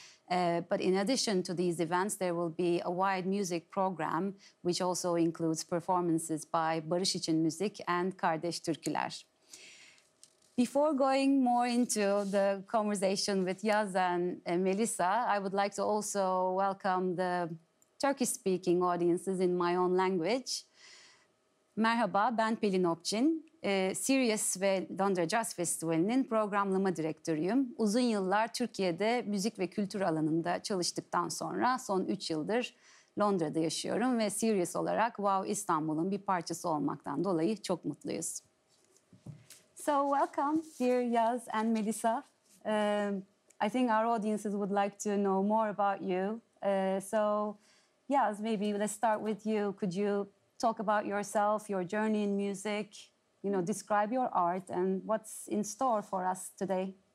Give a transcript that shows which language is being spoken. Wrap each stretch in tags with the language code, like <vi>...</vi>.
<en>But in addition to these events, there will be a wide music program, which also includes performances by Barış İçin Müzik and Kardeş Türküler. Before going more into the conversation with Yazz and Melisa, I would like to also welcome the Turkish-speaking audiences in my own language.</en> <tr>Merhaba, ben Pelin Opçin. Sirius ve Londra Caz Festivali'nin programlama direktörüyüm. Uzun yıllar Türkiye'de müzik ve kültür alanında çalıştıktan sonra son 3 yıldır Londra'da yaşıyorum ve Sirius olarak WOW İstanbul'un bir parçası olmaktan dolayı çok mutluyuz.</tr> <en>So welcome, dear Yazz and Melisa. I think our audiences would like to know more about you. So Yazz, maybe let's start with you. Could you talk about yourself, your journey in music, describe your art and what's in store for us today?</en>